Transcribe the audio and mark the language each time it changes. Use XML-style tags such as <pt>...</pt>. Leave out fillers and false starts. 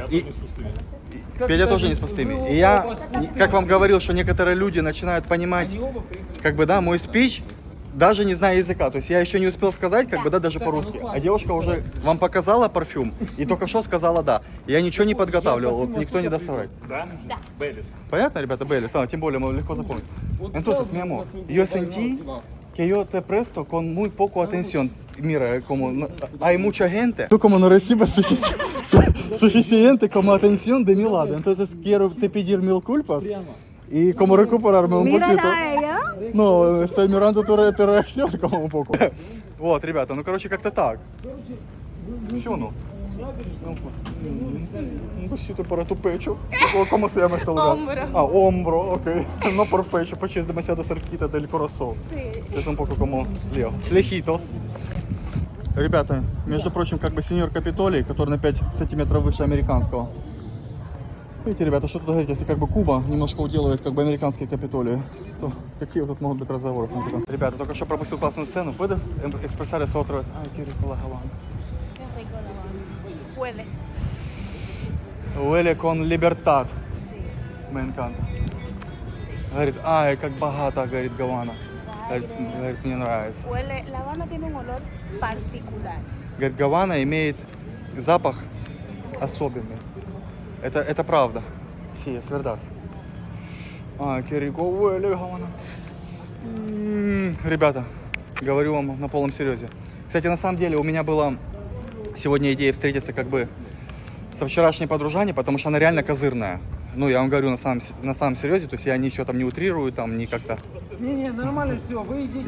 <ru>И Петя тоже не с пустыми. И я, как вам говорил, что некоторые люди начинают понимать, как бы, да, мой спич, даже не зная языка. То есть я еще не успел сказать, как бы, да, даже по-русски. А девушка уже вам показала парфюм и только что сказала да. Я ничего не подготавливал, вот никто не даст соврать. Да? Да. Беллис. Понятно, ребята, Белли? Тем более мы легко запомним.</ru> <es>Entonces, mi amor, yo sentí que yo te presto con muy poco atención. Mira, como hay mucha gente. Tú como no recibes suficiente como atención de mi lado. Entonces quiero te pedir mil culpas. Y como recuperarme un poquito. Mírala a ella.</es> <ru>Ну,</ru> <es>estoy mirando tu</es> <ru>реакцию</ru> <es>como un poco.</es> <ru>Вот, ребята, ну короче как-то так. Все, ну.</ru> <es>Un besito para tu pecho. ¿Cómo se llama este lugar? Hombro. Ah, hombro, ok. No por pecho, pecho es demasiado cerquita del corazón. Sí. Es un poco como lejitos.</es> <ru>Ребята, между прочим, как бы сеньор Капитолий, который на 5 сантиметров выше американского. Видите, ребята, что тут говорить, если как бы Куба немножко уделывает как бы американские Капитолии, то какие тут могут быть разговоры? Ребята, только что пропустил классную сцену.</ru> <es>¿Puedes expresar eso otra vez? Ay, qué rico la Habana. Qué rico la Habana. Huele. Huele con libertad. Sí. Me encanta.</es> <ru>Говорит, ай, как богато, говорит, Гавана. Говорит, мне нравится.</ru> <es>Huele. La Habana tiene un olor particular.</es> <ru>Говорит, Гавана имеет запах особенный. Это правда.</ru> <es>Sí, es verdad. Ай, qué rico huele, Гавана.</es> <ru>Ребята, говорю вам на полном серьезе. Кстати, на самом деле у меня была сегодня идея встретиться как бы со вчерашней подружаней, потому что она реально козырная. Ну, я вам говорю на самом серьезе, то есть я ничего там не утрирую, там, ни как-то Не, нормально все, вы идите.</ru>